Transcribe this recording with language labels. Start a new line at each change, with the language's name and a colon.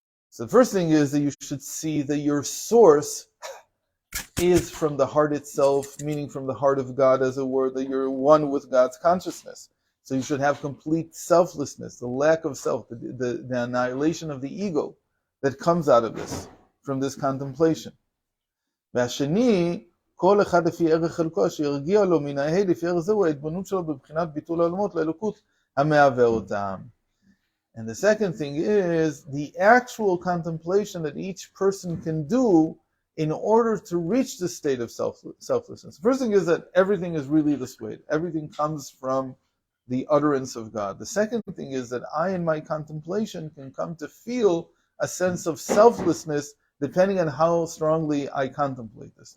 English: So the first thing is that you should see that your source is from the heart itself, meaning from the heart of God, as it were, that you're one with God's consciousness. So you should have complete selflessness, the lack of self, the annihilation of the ego that comes out of this, from this contemplation.
Hebrew: והשני, כל אחד לפי ערך חלקו, שירגיע לו מן ההי, לפי ערך זהו ההתבוננות שלו בבחינת ביטול העולמות לאלוקות המהווה אותם.
English: And the second thing is the actual contemplation that each person can do in order to reach the state of selflessness. The first thing is that everything is really this way. Everything comes from the utterance of God. The second thing is that I, in my contemplation, can come to feel a sense of selflessness depending on how strongly I contemplate this.